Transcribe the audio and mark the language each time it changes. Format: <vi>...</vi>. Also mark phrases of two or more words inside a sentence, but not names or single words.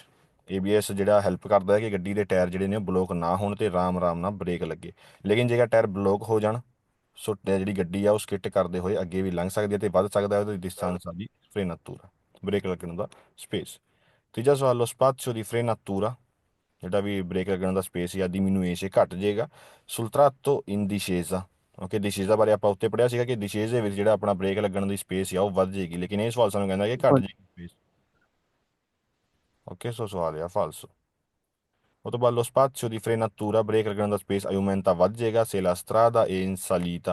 <pa>ABS ਜਿਹੜਾ ਹੈਲਪ ਕਰਦਾ ਹੈ ਕਿ ਗੱਡੀ ਦੇ ਟਾਇਰ ਜਿਹੜੇ ਨੇ ਉਹ ਬਲੋਕ ਨਾ ਹੋਣ ਤੇ ਆਰਾਮ ਨਾਲ ਬ੍ਰੇਕ ਲੱਗੇ। ਲੇਕਿਨ ਜੇਕਰ ਟਾਇਰ ਬਲੋਕ ਹੋ ਜਾਣ, ਸੋ ਜਿਹੜੀ ਗੱਡੀ ਆ ਉਹ ਸਕਿੱਟ ਕਰਦੇ ਹੋਏ ਅੱਗੇ ਵੀ ਲੰਘ ਸਕਦੀ ਹੈ ਤੇ ਵੱਧ ਸਕਦਾ ਉਹਦੀ ਡਿਸਟੈਂਸ ਆ</pa> <it>di frenatura</it> <pa>ਬ੍ਰੇਕ ਲੱਗਣ ਦਾ ਸਪੇਸ। ਤੀਜਾ ਸਵਾਲ,</pa> <it>lo spazio di frenatura</it> <pa>ਜਿਹੜਾ ਵੀ ਬ੍ਰੇਕ ਲੱਗਣ ਦਾ ਸਪੇਸ ਜਾਂ diminuisce ਘਟ ਜਾਏਗਾ</pa> <it>sul tratto in discesa।</it> <pa>ਓਕੇ, ਦਿਸ਼ੇਜ਼ਾ ਬਾਰੇ ਆਪਾਂ ਉੱਤੇ ਪੜਿਆ ਸੀਗਾ ਕਿ ਦਿਸ਼ੇਜ਼ ਦੇ ਵਿੱਚ ਜਿਹੜਾ ਆਪਣਾ ਬ੍ਰੇਕ ਲੱਗਣ ਦੀ ਸਪੇਸ ਆ ਉਹ ਵੱਧ ਜਾਏਗੀ, ਲੇਕਿਨ ਇਹ ਸਵਾਲ ਸਾਨੂੰ ਕਹਿੰਦਾ ਕਿ ਘਟ ਜਾਏਗੀ ਸਪੇਸ। ਓਕੇ, ਸੋ ਸਵਾਲ ਆ ਫਾਲਸੋ। ਉਹ ਤੋਂ ਬਾਅਦ</pa> <it>lo spazio di frenatura</it> <pa>ਬ੍ਰੇਕ ਲੱਗਣ ਦਾ ਸਪੇਸ ਆਯੂਮੈਂਟਾ ਵੱਧ ਜਾਏਗਾ</pa> <it>se la strada è in salita.</it>